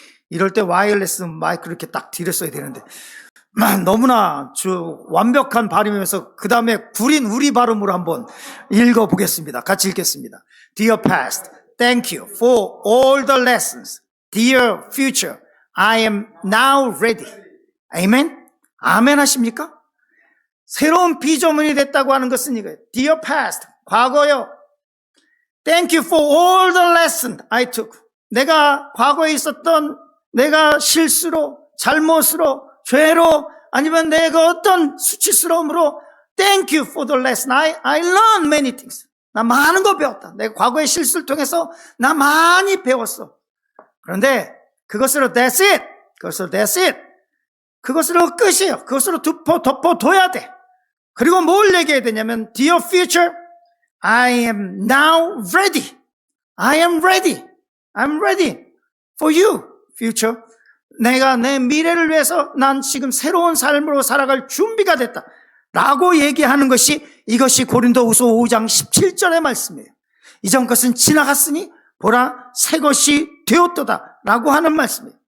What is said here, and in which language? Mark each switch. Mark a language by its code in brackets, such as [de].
[ko] 이럴 때 와이어리스 마이크 이렇게 딱 뒤를 써야 되는데 너무나 완벽한 발음이면서 그 다음에 구린 우리 발음으로 한번 읽어보겠습니다. 같이 읽겠습니다. [en] Dear past, thank you for all the lessons. Dear future, I am now ready. [ko] 아멘? 아멘 하십니까? 새로운 피조물이 됐다고 하는 것은 이거예요. [en] Dear past, [ko] 과거요. [en] Thank you for all the lessons I took. [ko] 내가 과거에 있었던 내가 실수로, 잘못으로, 죄로, 아니면 내가 어떤 수치스러움으로 [en] Thank you for the lesson. I learned many things. [ko] 나 많은 거 배웠다. 내가 과거의 실수를 통해서 나 많이 배웠어. 그런데 그것으로 [en] that's it. [ko] 그것으로 [en] that's it. [ko] 그것으로 끝이에요. 그것으로 덮어둬야 돼. 그리고 뭘 얘기해야 되냐면 [en] Dear future, I am now ready. I am ready. I'm ready for you. future. [ko] 내가 내 미래를 위해서 난 지금 새로운 삶으로 살아갈 준비가 됐다 라고 얘기하는 것이, 이것이 고린도후서 5장 17절의 말씀이에요. 이전 것은 지나갔으니 보라 새 것이 되었도다 라고 하는 말씀이에요.